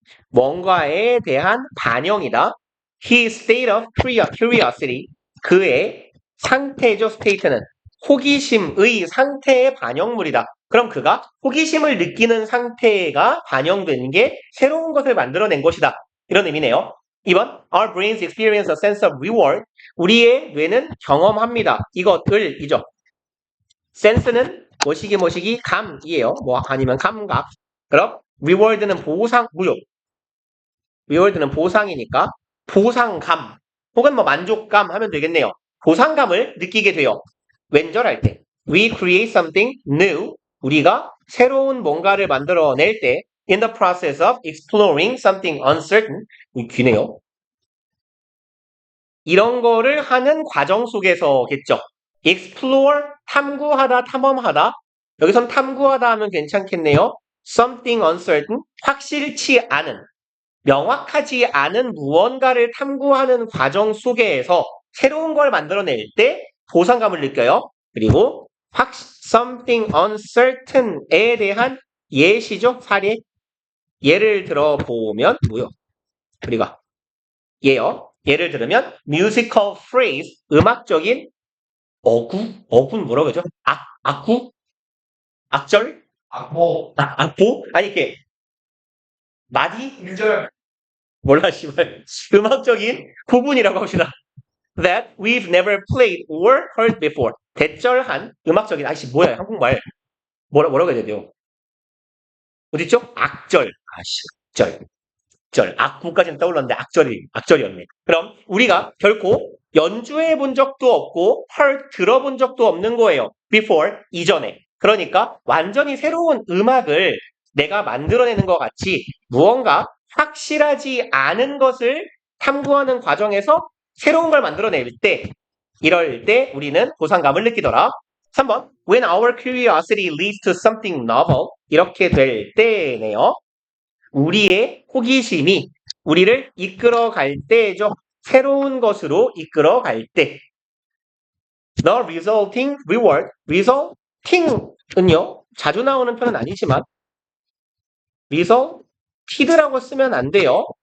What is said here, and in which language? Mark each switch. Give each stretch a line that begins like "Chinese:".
Korean: 뭔가에 대한 반영이다.
English: His state of curiosity.
Korean: 그의 상태죠, state는. 호기심의 상태의 반영물이다. 그럼 그가 호기심을 느끼는 상태가 반영된 게 새로운 것을 만들어낸 것이다. 이런 의미네요.
English: 2번, Our brains experience a sense of reward.
Korean: 우리의 뇌는 경험합니다. 이것을이죠. sense는 뭐시기 감이에요. 뭐 아니면 감각. 그럼 reward는 보상, 무효. reward는 보상이니까 보상감 혹은 뭐 만족감 하면 되겠네요. 보상감을 느끼게 돼요. 왼절할 때.
English: We create something new.
Korean: 우리가 새로운 뭔가를 만들어낼 때
English: in the process of exploring something uncertain.
Korean: 귀네요. 이런 거를 하는 과정 속에서겠죠. explore, 탐구하다, 탐험하다. 여기선 탐구하다 하면 괜찮겠네요.
English: something uncertain,
Korean: 확실치 않은, 명확하지 않은 무언가를 탐구하는 과정 속에서 새로운 걸 만들어낼 때 보상감을 느껴요. 그리고
English: something uncertain
Korean: 에 대한 예시죠. 사례. 예를 들어보면 뭐요? 우리가 예를 들으면
English: musical phrase,
Korean: 음악적인 어구는 뭐라고 하죠? 악구? 악절? 악보. 악보? 아니 이게 마디? 일절. 몰라 씨발. 음악적인 구분이라고 합시다.
English: That we've never played or heard before.
Korean: 대절한 음악적인 아이씨 뭐야 한국말 뭐라고 해야 돼요? 어딨죠? 악절. 아씨 절. 악구까지는 떠올랐는데 악절이었네. 그럼 우리가 결코 연주해 본 적도 없고 들어본 적도 없는 거예요. before, 이전에. 그러니까 완전히 새로운 음악을 내가 만들어내는 것 같이 무언가 확실하지 않은 것을 탐구하는 과정에서 새로운 걸 만들어낼 때 이럴 때 우리는 보상감을 느끼더라.
English: 3번 When our curiosity leads to something novel
Korean: 이렇게 될 때네요. 우리의 호기심이 우리를 이끌어갈 때죠. 새로운 것으로 이끌어갈 때.
English: The resulting reward.
Korean: resulting은요. 자주 나오는 표현은 아니지만 resulted라고 쓰면 안 돼요.